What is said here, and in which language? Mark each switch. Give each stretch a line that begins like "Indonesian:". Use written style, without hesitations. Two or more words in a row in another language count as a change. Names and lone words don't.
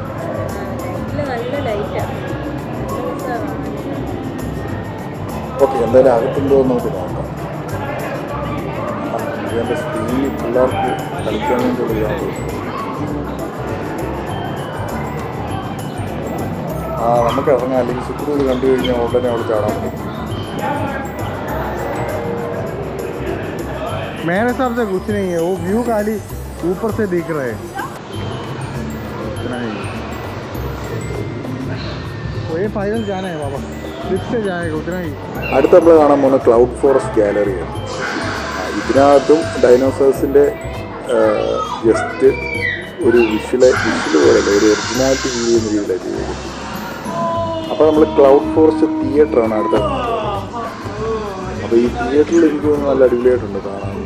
Malayalam: ഓക്കെ, എന്തായാലും അകത്തുണ്ടോ എന്ന് നമുക്ക് നോക്കാം. ഇതിൻ്റെ സ്ക്രീനിൽ പിള്ളേർക്ക് കളിക്കാൻ വേണ്ടിയുള്ള ഇതാണ് തോന്നുന്നു. നമുക്ക് ഇറങ്ങാം, അല്ലെങ്കിൽ സുക്രു ഇത് കണ്ടു കഴിഞ്ഞാൽ ഉടനെ അവിടെ ചാടാൻ പറ്റും.
Hindi: मेरे हिसाब से कुछ नहीं है, वो व्यू खाली ऊपर से दिख रहा है. वो ये फाइनल जाना है बाबा, लिफ्ट से जाएगा उतना ही.
Malayalam: അടുത്ത നമ്മൾ കാണാൻ പോകുന്ന ക്ലൗഡ് ഫോറസ്റ്റ് ഗാലറിയാണ്. ഇതിനകത്തും ഡൈനോസേഴ്സിൻ്റെ ജസ്റ്റ് ഒരു വിഷ്വൽ പോലെയല്ല, ഒരു ഒറിജിനാലിറ്റി ഫീൽ ചെയ്യുന്ന രീതിയിലാണ് ചെയ്തത്. അപ്പോൾ നമ്മൾ ക്ലൗഡ് ഫോറസ്റ്റ് തിയേറ്ററാണ് അടുത്ത കാണുന്നത്. അപ്പോൾ ഈ തിയേറ്ററിൽ എനിക്ക് തോന്നുന്നു നല്ല അടിപൊളിയായിട്ടുണ്ട് കാണാൻ.